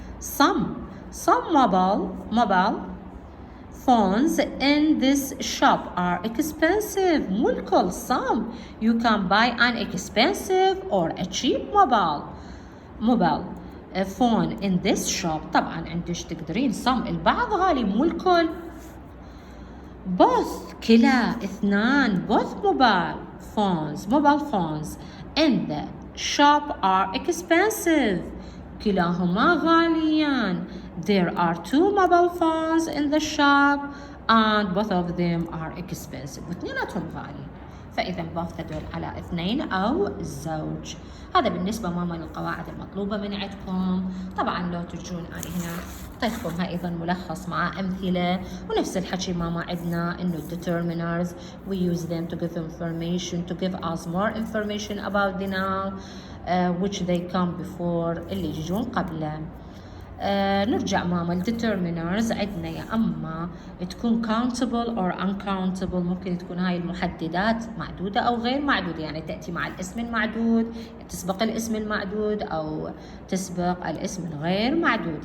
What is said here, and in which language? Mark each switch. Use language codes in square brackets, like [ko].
[en] Some mobile phones in this shop are expensive. [ar] مو الكل، [en] some you can buy an expensive or a cheap mobile phone in this shop. [ar] طبعا عندش تقدرين some البعض غالي مو الكل. [en] both [ar] كلا اثنان [en] both mobile phones in the shop are expensive، [ar] كلاهما غاليان. [en] There are two mobile phones in the shop and both of them are expensive، [ar] واثنيناتهم غالي. فإذا both تدل على اثنين أو زوج. هذا بالنسبة ماما للقواعد المطلوبة من عندكم. طبعا لو تجون أنا هنا أعطيتكم أيضا ملخص مع أمثلة، ونفس الحكي ماما عندنا إنه [en] determiners we use them to give information, to give us more information about the noun which they come before [ar] اللي يجون قبله. نرجع ماما الديترمينرز عندنا يا اما تكون [en] countable or uncountable، [ar] ممكن تكون هاي المحددات معدودة او غير معدودة، يعني تأتي مع الاسم المعدود، تسبق الاسم المعدود او تسبق الاسم الغير معدود.